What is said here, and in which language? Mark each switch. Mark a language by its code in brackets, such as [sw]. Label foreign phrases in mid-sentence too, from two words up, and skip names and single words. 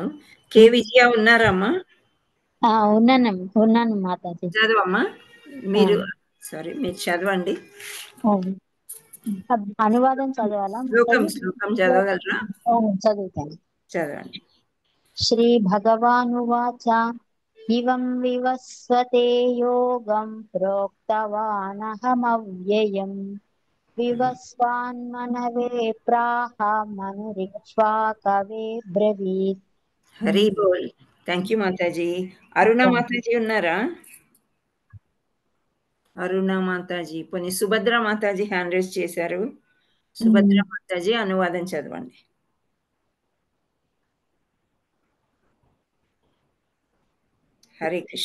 [te] కే విజయ ఉన్నారమ్మా? ఉన్నాను మాతాజీ. చదవమ్మా మీరు. సారీ, మీరు చదవండి. అనువాదం చదవాలా? శ్లోకం చదవగలరా? చదువుతాను. చదవండి. [sa] श्रीभगवानुवाच इवं विवस्वते योगं प्रोक्तवानहमव्ययम् विवस्वान्मनवे प्राह मनुरिक्ष्वाकवे ब्रवीत्. [te] హరి బోల్. [en] thank you [te] మాతాజీ. అరుణ మాతాజీ ఉన్నారా? అరుణ మాతాజీ, పోనీ సుభద్ర మాతాజీ [en] hand raise [te] చేశారు. సుభద్ర మాతాజీ అనువాదం చదవండి. హరే కృష్ణ.